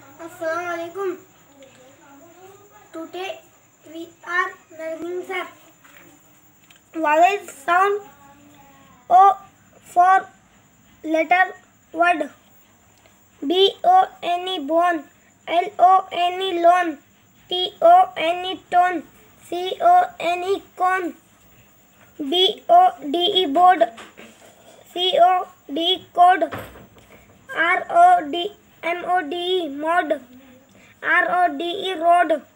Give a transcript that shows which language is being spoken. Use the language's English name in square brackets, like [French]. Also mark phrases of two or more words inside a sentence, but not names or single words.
[English] Assalamualaikum. Today we are learning the vowel sound O for letter word. B-O-N-E bone, L-O-N-E lone, T-O-N-E tone, C-O-N-E cone, B-O-D-E board, C-O-D-E code, R-O-D-M-O-D-E mod, R-O-D-E road,